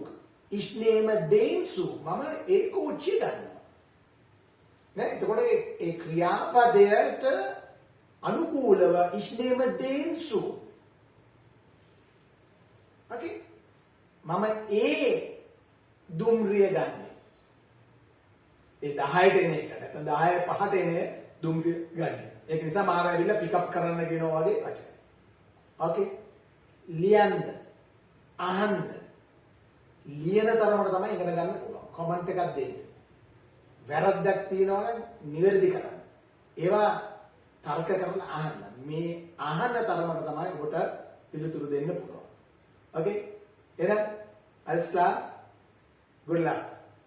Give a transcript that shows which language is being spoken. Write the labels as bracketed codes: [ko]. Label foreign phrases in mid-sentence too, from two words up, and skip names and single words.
[de] Ich nehme den Zug. [si] මම ඒ කෝච්චිය ගන්නවා. නේ? එතකොට ඒ ක්‍රියාපදයට අනුකූලව [de] ich nehme den Zug. [si] Okay? මම ඒ දුම්රිය ගන්නෙ. ඒ 10ට එන එක. නැත්නම් 10 5ට එන දුම්රිය ගන්න. ඒක නිසා මාව ඇවිල්ලා [en] pick up [si] කරන්න කියනවා වගේ වචන. ඕකේ. ලියන්න, අහන්න. ලියන තරමට තමයි ඉගෙන ගන්න පුළුවන්. කමෙන්ට් එකක් දෙන්න. වැරද්දක් තියෙනවා නම් නිවැරදි කරන්න. ඒවා තර්ක කරලා අහන්න. මේ අහන තරමට තමයි ඔබට පිළිතුරු දෙන්න පුළුවන්. [en] Okay? Then, [de] alles klar? [en] Good luck.